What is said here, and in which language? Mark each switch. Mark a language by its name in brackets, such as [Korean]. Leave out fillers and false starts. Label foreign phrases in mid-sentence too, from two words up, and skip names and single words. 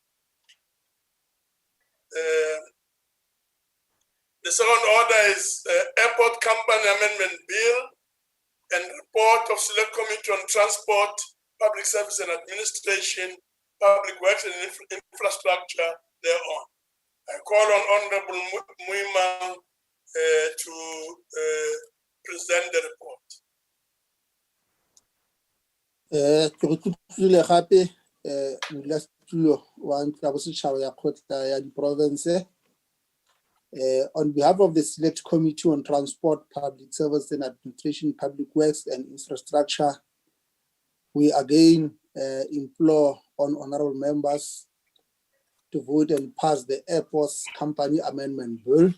[English] The second order is Airport Company Amendment Bill and report of Select Committee on Transport, Public Service and Administration, Public Works and Infrastructure thereon. I call on Honorable Muima to present the report. [Northern Sotho] Ke re tutlile gape modulasetulo wa ntlo ya bosetšhaba ya kgotla ya diprovince. [English] On behalf of the Select Committee on Transport, Public Service and Administration, Public Works and Infrastructure, we again implore on honorable members to vote and pass the Airports Company Amendment Bill.